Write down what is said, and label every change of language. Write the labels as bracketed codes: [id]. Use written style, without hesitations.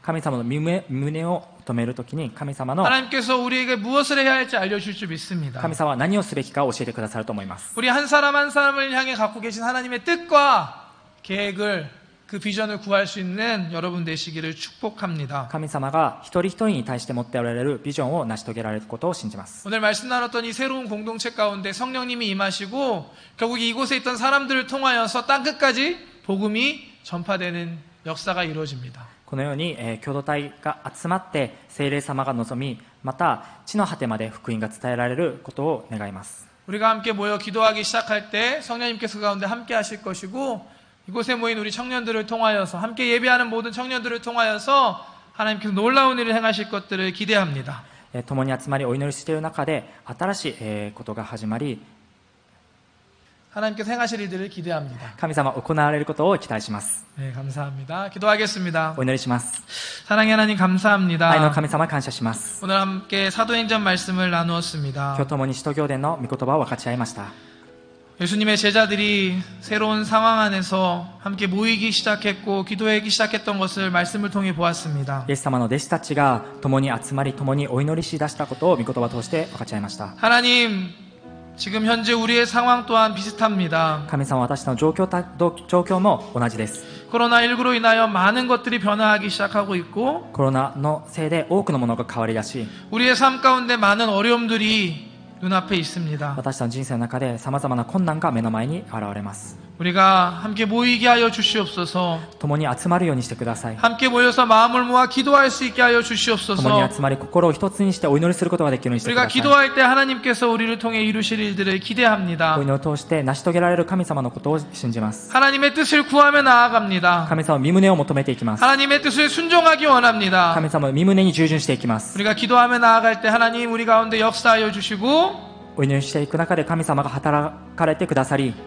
[ja] 神様の身旨を求めるときに神様の [ko] 하나님께서 우리에게 무엇을 해야 할지 알려줄 줄 믿습니다. [ja] 神様は何をすべきかを教えてくださると思います。 [ko] 우리 한 사람 한 사람을 향해 갖고 계신 하나님의 뜻과 계획을 그 비전을 구할 수 있는 여러분 되시기를 축복합니다. [ja] 神様が一人一人に対して持っておられるビジョンを成し遂げられることを信じます。 [ko] 오늘 말씀 나눴던 이 새로운 공동체 가운데 성령님이 임하시고 결국 이곳에 있던 사람들을 통하여서 땅끝까지 복음이 전파되는 역사가 이루어집니다. [ja] このように、共同体が集まって聖霊様が望み、また地の果てまで福音が伝えられることを願います。 [ko] 우리가 함께 모여 기도하기 시작할 때 성령님께서 가운데 함께 하실 것이고 이곳에 모인 우리 청년들을 통하여서 함께 예배하는 모든 청년들을 통하여서 하나님께서 놀라운 일을 행하실 것들을 기대합니다. [ja] 共に集まりお祈りしている中で新しい、ことが始まり [ko] 하나님께서 행하실 일들을 기대합니다. [ja] 神様行われることを期待します。 [ko] 네, 감사합니다. 기도하겠습니다. [ja] お祈りします。 [ko] 사랑의 하나님 [ja] 愛の [ko] 감사합니다. [ja] 神様感謝します。 [ko] 오늘 함께 사도행전 말씀을 [ja] 今 [ko] 나누었습니다. [ja] 日共に使徒行伝の御言葉を分かち合いました。 [ko] 예수님의 제자들이 새로운 상황 안에서 함께 모이기 시작했고 기도하기 시작했던 것을 말씀을 통해 보았습니다. [ja] イエス様の弟子たちが共に集まり共にお祈りしだしたことを御言葉を通して分かち合いました。 [ko] 하나님, 지금 현재 우리의 상황 또한 비슷합니다. [ja] 神様、私の状況も同じです。 [ko] 코로나19로 인하여 많은 것들이 변화하기 시작하고 있고 [ja] コロナのせいで多くのものが変わりだし、 [ko] 우리의 삶 가운데 많은 어려움들이 눈앞에 있습니다. [ja] 私たちの人生の中で様々な困難が目の前に現れます。 [ko] 우리가 함께 모이게 하여 주시옵소서. [ja] 共に集まるようにしてください。 [ko] 함께 모여서 마음을 모아 기도할 수 있게 하여 [ja] 共に [ko] 주시옵소서. [ja] 集まり心を一つにしてお祈りすることができるようにしてく [ko] 우리가 [ja] ださい。 [ko] 기도할 때 하나님께서 우리를 통해 이루실 일들을 기대합니다. [ja] お祈りを通して成し遂げられる神様のことを信じます。 [ko] 하나님의 뜻을 구하며 나아갑니다. [ja] 神様の身旨を求めていきます。 [ko] 하나님의 뜻을 순종하기 원합니다. [ja] 神様の身旨に従順していきます。 [ko] 우리가 기도하며 나아갈 때 하나님 우리 가운데 역사하여 주시고 [ja] お祈りしていく中で神様が働かれてくださり、